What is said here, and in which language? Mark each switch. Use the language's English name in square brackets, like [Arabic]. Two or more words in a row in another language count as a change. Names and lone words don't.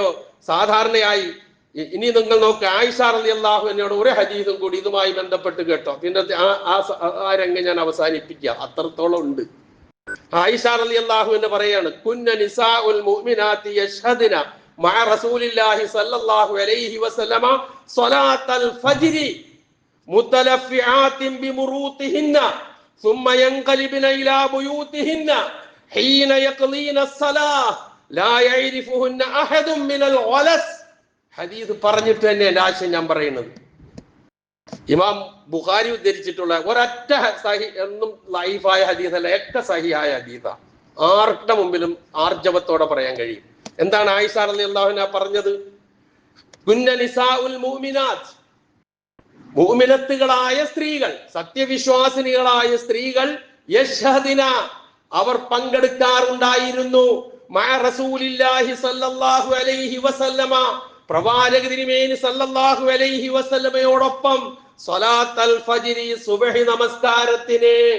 [Malayalam] സാധാരണയായി ഇനി നിങ്ങൾ നോക്ക്, ആയിഷ [Arabic] رضي الله عنها [Malayalam] ഒരു ഹദീസും കൂടി ഇതുമായി ബന്ധപ്പെട്ട് കേട്ടോ, പിന്നെ ആ രംഗം ഞാൻ അവസാനിപ്പിക്കുക, അത്രത്തോളം ഉണ്ട്. ആയിഷ റളിയല്ലാഹു അൻഹ പറയാണ്, [Arabic] كن نساء المؤمنات يشهدن مع رسول الله صلى الله عليه وسلم صلاة الفجر متلفعات بمروطهن ثم ينقلبن الى بيوتهن حين يقضين الصلاه لا يعرفهن احد من الغلس. [Malayalam] ഹദീസ് പറഞ്ഞിട്ട് തന്നെ ആശയം ഞാൻ പറയുന്നത്. ഇമാം ബുഖാരി ഉദ്ധരിച്ചിട്ടുള്ള ഒരൊറ്റ സഹി എന്നും ലൈഫായ ഹദീസല്ല, ഒക്കെ സഹിയായ ഹദീസാ. ആരുടെ മുമ്പിലും ആർജവത്തോടെ പറയാൻ കഴിയും. എന്താണ് ആയിഷ [Arabic] رضي الله عنها [Malayalam] പറഞ്ഞത്? [Arabic] كن نساء المؤمنات, [Malayalam] മുഅ്മിനത്തുകളായ സ്ത്രീകൾ, സത്യവിശ്വാസിനികളായ സ്ത്രീകൾ, യശ്ഹദിന, അവർ പങ്കെടുക്കാറുണ്ടായിരുന്നു, [Arabic] مع رسول الله صلى الله عليه وسلم, [Malayalam] പ്രവാചക തിരുമേനി [Arabic] صلى الله عليه [Malayalam] വസല്ലമയോടൊപ്പം, [Arabic] صلاة الفجر, [Malayalam] സുബ്ഹി നമസ്കാരത്തിന്.